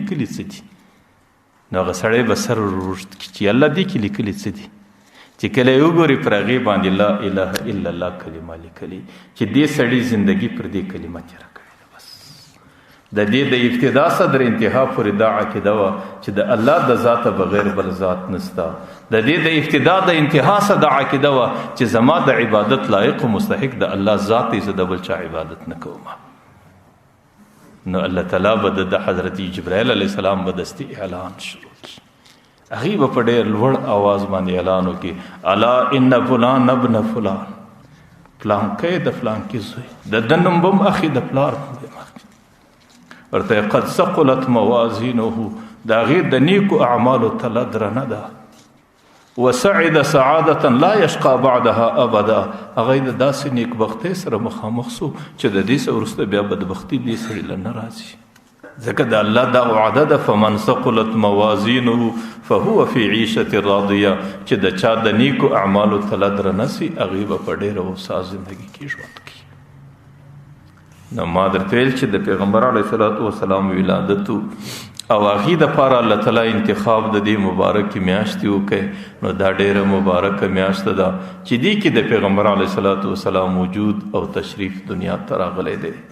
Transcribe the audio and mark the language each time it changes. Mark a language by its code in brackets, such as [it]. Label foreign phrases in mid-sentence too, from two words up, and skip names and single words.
[ps] لیکلي څه دي نو هغه سړی به سر ورشت کړي چې الله دې کې لیکلي څه دي چې کله یې وګوري پر هغې باندې [ar] لا اله الا الله [ps] کلمه لیکلي چې دې سړي زندگی پر دې کلمه تېره کړې ده بس د دې د ابتدا صدر انتها پورې دا عقیده وه چې د الله د ذاته بغیر بل ذات نسته د دې د ابتدا د انتها څخه دا عقیده وه چې زما د عبادت لایق و مستحق د الله ذات دی زه د بل چا عبادت نه کوم نو الله تعالی به د حضرت جبرائیل [ar] علیه السلام [ps] به دستي اعلان شروع کړي هغې به په ډېر لوړ آواز باندې اعلان وکړي [ar] الا ان فلان ابن فلان [ps] پلانکی د فلانکي زوی د ده نوم به هم اخي د پلار ورته [ar] قد ثقلت موازینه [ps] د هغې د نیکو اعمالو تله درنه ده [ar] وسعد سعادة لا يشقى بعدها ابدا [ps] هغه د داسې نیکبختۍ سره مخامخ سو چې د دې څه وروسته بیا بدبختي دې سړي له نه راځي ځکه د الله دا وعده ده [ar] فمن ثقلت موازینه فهو في عیشة راضیه [ps] چې د چا د نیکو اعمالو تله درنه سي هغې به په ډېره هوسا زندګي کې ژوند کوي نو ما درته ویل چې د پیغمبر [ar] علیه الصلاة والسلام [ps] ولادت او هغې دپاره الله تعالی انتخاب د دې مبارکې میاشتې وکړی نو دا ډېره مبارکه میاشته ده چې دې کې د پیغمبر [ar] علیه الصلاة والسلام [ps] وجود او تشریف دنیا ته راغلی دی